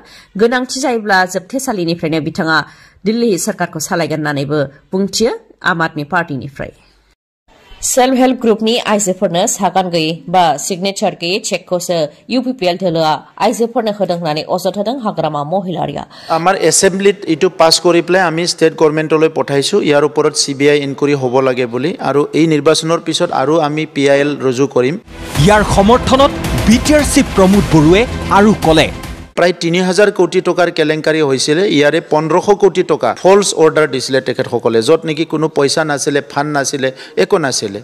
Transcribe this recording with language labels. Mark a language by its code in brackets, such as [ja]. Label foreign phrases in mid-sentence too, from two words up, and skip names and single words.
[brx] गोनांथि जायोब्ला जोबथेसालिनिफ्रायनो बिथाङा दिल्ली सरकारखौ सालायगोन होननानैबो बुंथियो आम आदमी पार्टीनिफ्राय। [en] self help group-ni [brx] आइजोफोरनो सागान गैयै बा सिगनेचार गैयै चेकखौसो इउपिपिएल दोलोआ आइजोफोरनो होदों होननानै अजद होदों हाग्रामा महिलारिया। [as] আমাৰ এছেম্বলিত ইটো পাছ কৰি পেলাই আমি [en] state government-loi [as] পঠাইছো, ইয়াৰ ওপৰত [en] CBI inquiry [as] হ'ব লাগে বুলি, আৰু এই নিৰ্বাচনৰ পিছত আৰু আমি পিআইএল ৰুজু কৰিম। ইয়াৰ সমৰ্থনত বিটিআৰ চিফ প্ৰমোদ বড়োৱে আৰু ক'লে, প্ৰায় 3000 কোটি টকাৰ কেলেংকাৰী হৈছিলে, ইয়াৰে 1500 কোটি টকা [en] false order [as] দিছিলে তেখেতসকলে, য'ত নেকি কোনো পইচা নাছিলে, ফাণ্ড নাছিলে, একো নাছিলে।